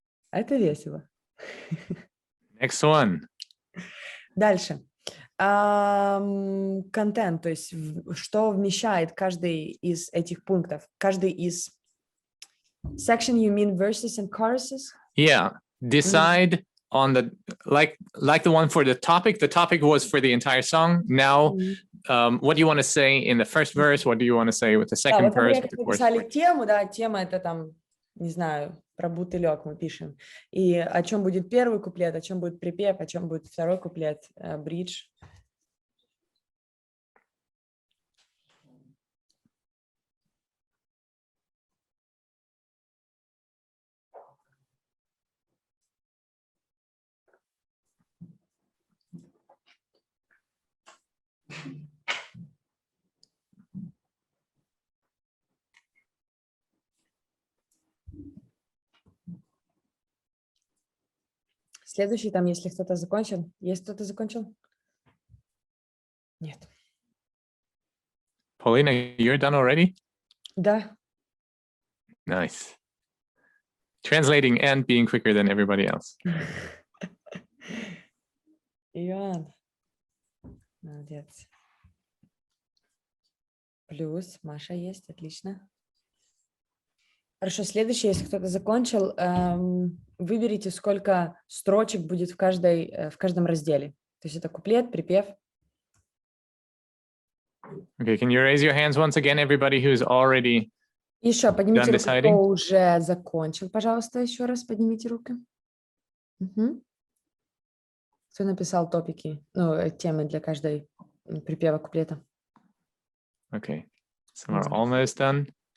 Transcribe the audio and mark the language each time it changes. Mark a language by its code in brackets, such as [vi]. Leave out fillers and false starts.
[ru] Это весело. [en] Next one. [ru] Дальше. Контент, то есть что вмещает каждый из этих пунктов, каждый из section, [en] you mean verses and choruses? Yeah, decide on the like the one for the topic. The topic was for the entire song. Now, what do you want to say in the first verse? What do you want to say with the [ru] Да, [en] second [ru] вот [en] verse? [ru] мы написали тему, да, тема это там, не знаю, про бутылек мы пишем. И о чем будет первый куплет, о чем будет припев, о чем будет второй куплет, бридж. Следующий там, если кто-то закончил. Есть кто-то закончил? Нет. [en] Paulina, you're done already? [ru] Да. [en] Nice. Translating and being quicker than everybody else. [ru] Иоанн. Молодец. Плюс Маша есть, отлично. Хорошо, следующее, если кто-то закончил, выберите, сколько строчек будет в каждом разделе. То есть это куплет, припев. [en] Okay, can you raise your hands once again, everybody who's already [ru] Еще поднимите руку, [en] deciding? [ru] кто уже закончил, пожалуйста, еще раз поднимите руки. Угу. Кто написал топики, темы для каждой припева, куплета? [en] Okay, so we're almost done.